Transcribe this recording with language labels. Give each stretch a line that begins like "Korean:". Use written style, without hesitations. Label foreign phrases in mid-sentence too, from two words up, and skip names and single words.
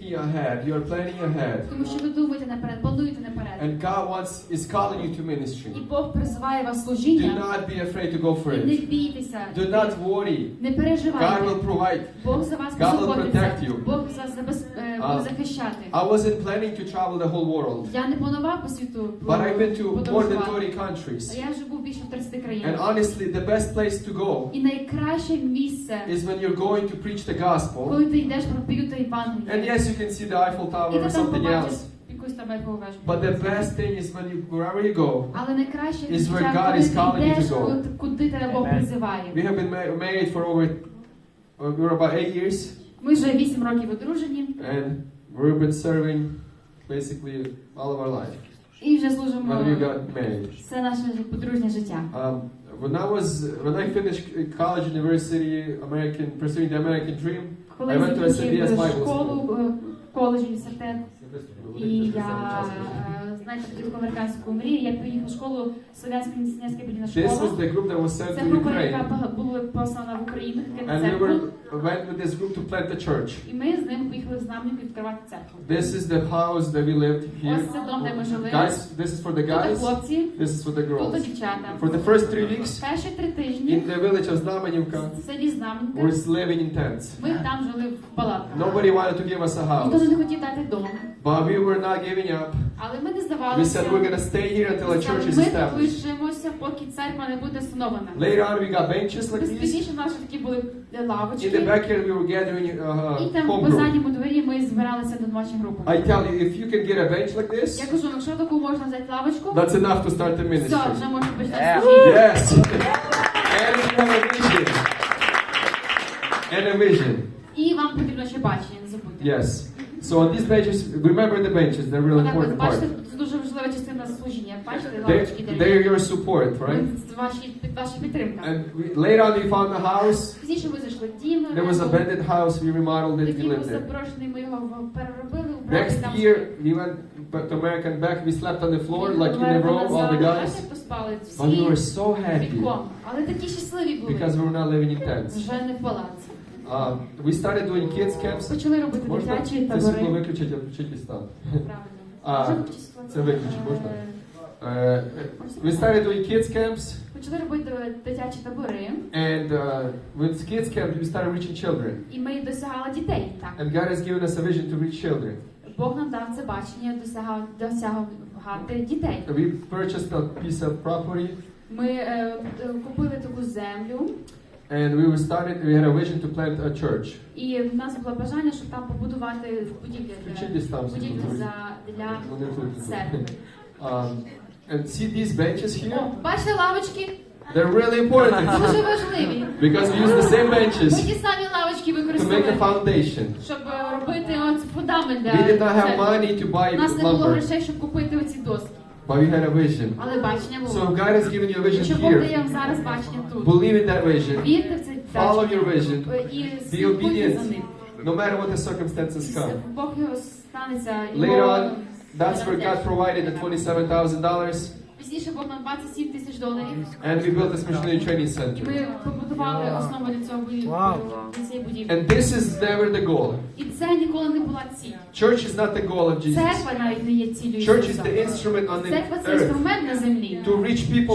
English: thinking ahead. You are planning ahead.
Ukrainian: Тому що ви думаєте наперед, плануєте наперед.
English: And God is calling you to ministry.
Ukrainian: І Бог призиває вас
English: Do
Ukrainian: служіння.
English: not be afraid to go for
Ukrainian: Не
English: it.
Ukrainian: бійтеся.
English: Do not worry.
Ukrainian: Не
English: God
Ukrainian: переживайте.
English: will provide.
Ukrainian: Бог за вас
English: God will
Ukrainian: позаботиться.
English: protect you.
Ukrainian: Бог вас буде захищати.
English: I wasn't planning to travel the whole world.
Ukrainian: Я не планував по світу
English: But I've been to more than
Ukrainian: подорожувати.
English: 30 countries.
Ukrainian: Я вже був більше в 30 країнах.
English: And honestly, the best place to go
Ukrainian: І найкраще місце,
English: is when you're going to preach the gospel.
Ukrainian: коли ти йдеш проповідати
English: And
Ukrainian: Євангеліє.
English: yes, you can see the Eiffel
Ukrainian: І
English: Tower
Ukrainian: ти
English: or
Ukrainian: там
English: something
Ukrainian: побачиш
English: else.
Ukrainian: якусь там Ейфелеву вежу.
English: But the best thing is when you, wherever you go,
Ukrainian: Але найкраще
English: is where God
Ukrainian: коли
English: is calling
Ukrainian: ти
English: you to
Ukrainian: йдеш,
English: go.
Ukrainian: куди тебе Бог призиває.
English: we have been married for we're about 8 years.
Ukrainian: Ми вже 8 років одружені.
English: And we've been serving basically all of our life.
Ukrainian: І вже служимо
English: When we got married.
Ukrainian: все наше подружнє життя.
English: When I finished college, university, pursuing the American dream,
Ukrainian: Коли
English: I went to
Ukrainian: закінчив
English: SBS Bible
Ukrainian: школу,
English: School.
Ukrainian: коледж, університет, і я, знаєте, таку американську мрію, я поїхав в школу Слов'янська місіонерська біблійна
English: This was
Ukrainian: школа.
English: the group that was sent
Ukrainian: Це
English: to
Ukrainian: група,
English: Ukraine.
Ukrainian: яка була послана в Україну,
English: And we went with this group to plant the church.
Ukrainian: і ми з ним поїхали в Знам'янку відкривати церкву.
English: This is the house that we lived here.
Ukrainian: Ось це дом, де ми жили.
English: Guys, this is for the
Ukrainian: Тут
English: guys.
Ukrainian: хлопці,
English: This is for the
Ukrainian: тут
English: girls.
Ukrainian: дівчата.
English: For the first 3 weeks,
Ukrainian: Перші 3
English: in
Ukrainian: тижні
English: the village of Znamenivka,
Ukrainian: в селі Знам'янка
English: we're living in tents.
Ukrainian: ми там жили в палатках.
English: Nobody wanted to give us a
Ukrainian: Ніхто
English: house,
Ukrainian: не хотів дати дом,
English: but we were not giving up.
Ukrainian: але ми не
English: We
Ukrainian: здавалися.
English: said we're going to stay here until a church is
Ukrainian: Ми
English: established.
Ukrainian: лишимося, поки церква не буде встановлена.
English: Later on, we got benches like these.
Ukrainian: Пізніше в нас такі були
English: In the
Ukrainian: лавочки.
English: backyard, we were gathering
Ukrainian: І там
English: home
Ukrainian: в
English: group.
Ukrainian: задньому дворі ми збиралися доночі групами.
English: I tell you, if you can get a bench like
Ukrainian: Я
English: this,
Ukrainian: кажу, якщо таку можна взяти лавочку,
English: that's enough to start the
Ukrainian: все,
English: ministry.
Ukrainian: вже можна почати служити.
English: Yes. And we have a vision. And a vision.
Ukrainian: І вам потрібно ще бачення, не забудьте.
English: Yes. So on these benches, remember the benches. They're a real
Ukrainian: Отак ось,
English: important
Ukrainian: бачите,
English: part.
Ukrainian: це дуже важлива частина служіння. Бачите, лавочки
English: They're
Ukrainian: дерев'яні.
English: your support, right?
Ukrainian: Ваша підтримка.
English: And later on, we found a house.
Ukrainian: Пізніше ми зайшли в дім.
English: There was an abandoned house. We remodeled it. We
Ukrainian: Такий був
English: lived there.
Ukrainian: заброшений, ми його переробили, убрали
English: Next
Ukrainian: там.
English: year, we went back to America and back. We slept on the floor, like in a row, all the guys. But we were so happy
Ukrainian: Але такі щасливі були.
English: because we were not living in tents.
Ukrainian: Вже не в палаці.
English: We started doing kids camps.
Ukrainian: Почали робити Можна дитячі це світло табори. виключити, а включити стан? Правильно. Це виключити можна?
English: We started doing kids camps.
Ukrainian: Почали робити дитячі табори.
English: And with kids camp, we started reaching children.
Ukrainian: І ми досягали дітей. Так.
English: And God has given us a vision to reach children.
Ukrainian: Бог нам дав це бачення досягати дітей.
English: We purchased a piece of property.
Ukrainian: Ми купили таку землю.
English: And we had a vision to plant a church.
Ukrainian: І в нас було бажання, щоб там побудувати будівлю для церкви.
English: And see these benches here?
Ukrainian: О, бачите лавочки?
English: They're really important.
Ukrainian: Дуже важливі.
English: Because we use the same
Ukrainian: Ми
English: benches
Ukrainian: ті самі лавочки
English: to make a
Ukrainian: використовуємо,
English: foundation.
Ukrainian: щоб робити фундамент для
English: We did not have
Ukrainian: церкви.
English: money to buy
Ukrainian: У нас не було
English: lumber,
Ukrainian: грошей, щоб купити оці доски.
English: but we had a vision.
Ukrainian: Але бачення
English: So
Ukrainian: було.
English: God has given you a vision
Ukrainian: Якщо Бог дає
English: here.
Ukrainian: вам зараз бачення тут,
English: Believe in that vision.
Ukrainian: вірте в це
English: Follow
Ukrainian: бачення
English: your vision.
Ukrainian: і
English: Be
Ukrainian: слідкуйте за
English: obedient.
Ukrainian: ним.
English: No matter what the circumstances come.
Ukrainian: Бог його станеться.
English: Later on, that's where God provided the $27,000.
Ukrainian: Пізніше Бог нам $27,000.
English: And we built this missionary training
Ukrainian: І
English: center.
Ukrainian: ми побудували основу для цього для цієї будівлі.
English: And this is never the goal.
Ukrainian: І це ніколи не була ціль.
English: Church is not the goal of Jesus.
Ukrainian: Церква навіть не є ціллю
English: Church is
Ukrainian: Ісуса.
English: the instrument on the
Ukrainian: Церква це
English: earth
Ukrainian: інструмент на землі,
English: to reach people